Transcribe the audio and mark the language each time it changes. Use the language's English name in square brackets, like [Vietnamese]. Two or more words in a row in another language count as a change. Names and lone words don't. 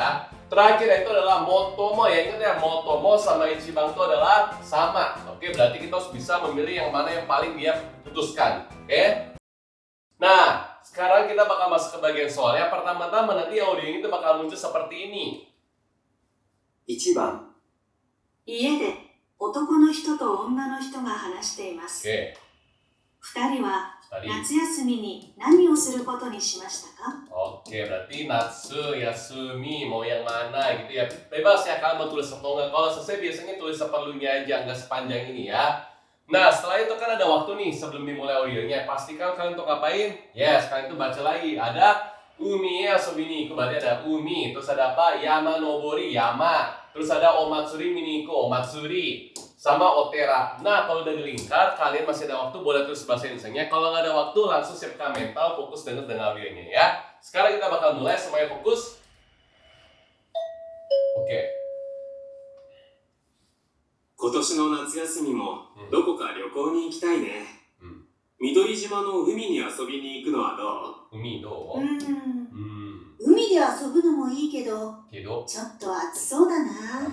[Indonesian] Terakhir itu adalah motomo ya, ingat ya, motomo sama ichiban itu adalah sama. Oke, berarti kita harus bisa memilih yang mana yang paling dia putuskan. Oke. Nah, sekarang kita bakal masuk ke bagian soal ya. Pertama-tama nanti audio itu bakal muncul seperti ini. [Japanese] 1 番家で男の人と女の人が話しています。 [Indonesian] Oke. [Japanese] 2人は [Indonesian] Tadi. [Japanese] 夏休みに何をすることにしましたか？ [Indonesian] Oke, berarti [Japanese] natsu, yasumi, [Indonesian] mau yang mana gitu ya. Bebas ya kalian mau tulis atau enggak. Kalau selesai biasanya tulis seperlunya aja, enggak sepanjang ini ya. Nah, setelah itu kan ada waktu nih sebelum dimulai audionya. Pastikan kalian untuk ngapain? Yes, kalian itu baca lagi. Ada [Japanese] umi yasobini, [Indonesian] berarti ada umi. Terus ada apa? [Japanese] Yama nobori, [Indonesian] yama. Terus ada [Japanese] omatsuri miniko, [Indonesian] omatsuri. Sama otera. Nah, kalau udah dilingkar, kalian masih ada waktu, boleh tulis bahasa Indonesia-nya. Kalau nggak ada waktu, langsung siapkan mental, fokus dengan audionya ya. Sekarang kita bakal mulai, semuanya fokus. Oke. [Japanese] 今年の夏休みもどこか旅行に行きたいね、うん、緑島の海に遊びに行くのはどう？海どう？海で遊ぶのもいいけど、けど、ちょっと暑そうだな。